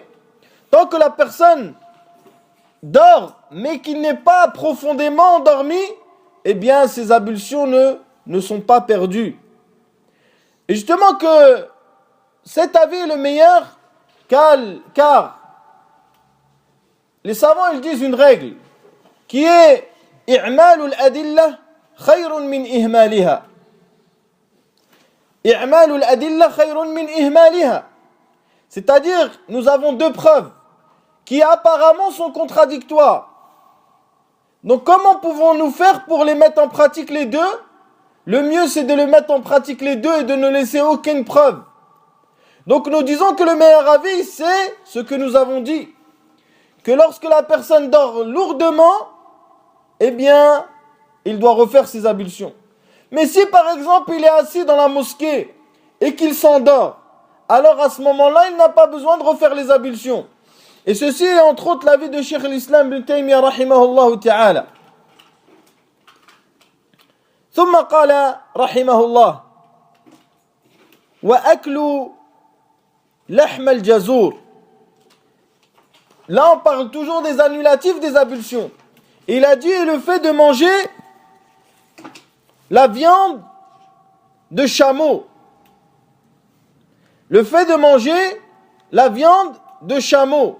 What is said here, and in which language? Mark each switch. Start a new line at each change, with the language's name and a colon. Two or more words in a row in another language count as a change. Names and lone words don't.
French: Tant que la personne dort, mais qu'il n'est pas profondément endormi, eh bien ses ablutions ne sont pas perdues. Et justement que cet avis est le meilleur, car les savants ils disent une règle qui est
Arabic: إعمال الأدلة خير من إهمالها. إعمال الأدلة خير من إهمالها.
French: C'est-à-dire, nous avons deux preuves qui apparemment sont contradictoires. Donc comment pouvons-nous faire pour les mettre en pratique les deux? Le mieux c'est de les mettre en pratique les deux et de ne laisser aucune preuve. Donc nous disons que le meilleur avis c'est ce que nous avons dit. Que lorsque la personne dort lourdement, eh bien, il doit refaire ses ablutions. Mais si par exemple il est assis dans la mosquée et qu'il s'endort, alors à ce moment-là, il n'a pas besoin de refaire les ablutions. Et ceci est entre autres l'avis de Cheikh l'Islam Ibn Taymiyyah
Arabic: رحمه الله تعالى. ثم قال رحمه الله وأكل لحم الجزور.
French: Là on parle toujours des annulatifs des ablutions. Il a dit le fait de manger la viande de chameau. Le fait de manger la viande de chameau.